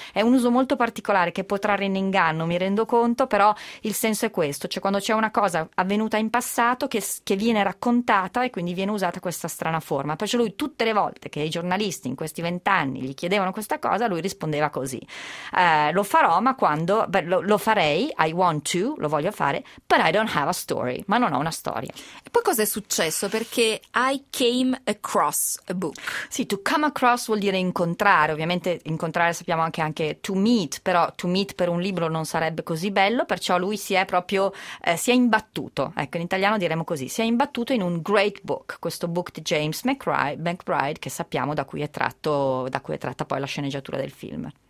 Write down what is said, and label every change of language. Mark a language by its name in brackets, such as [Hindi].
[Italian] È un uso molto particolare che può trarre in inganno, mi rendo conto, però il senso è questo, cioè quando c'è una cosa avvenuta in passato che viene raccontata e quindi viene usata questa strana forma. Perciò lui tutte le volte che i giornalisti in questi vent'anni gli chiedevano questa cosa, lui rispondeva così: lo farò, ma quando lo farei, [English] I want to, [Italian] lo voglio fare, [English] but I don't have a story, [Italian] ma non ho una storia. E poi cosa è successo? Perché [English] I came across a book. [Italian] Sì, [English] to come across [Italian] vuol dire incontrare, ovviamente incontrare sappiamo anche [English] to meet, [Italian] però to meet per un libro non sarebbe così bello, perciò lui si è proprio si è imbattuto, ecco, in italiano diremmo così, si è imbattuto in un [English] great book, [Italian] questo book di James McBride, che sappiamo da cui è tratta poi la sceneggiatura del film.